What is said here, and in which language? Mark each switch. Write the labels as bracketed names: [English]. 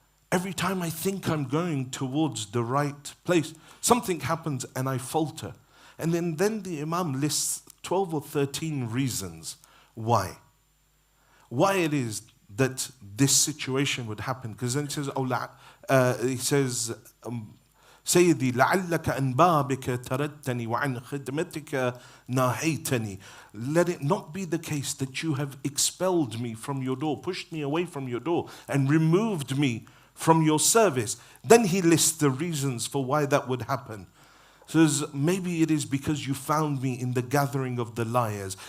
[English] Every time I think I'm going towards the right place, something happens and I falter. And then the Imam lists 12 or 13 reasons why. Why it is that this situation would happen. Because then he says, [Arabic] سيدي لعلك عن بابك تردتني وعن خدمتك ناهيتني. [English] Let it not be the case that you have expelled me from your door, pushed me away from your door, and removed me from your service. Then he lists the reasons for why that would happen. Says, maybe it is because you found me in the gathering of the liars.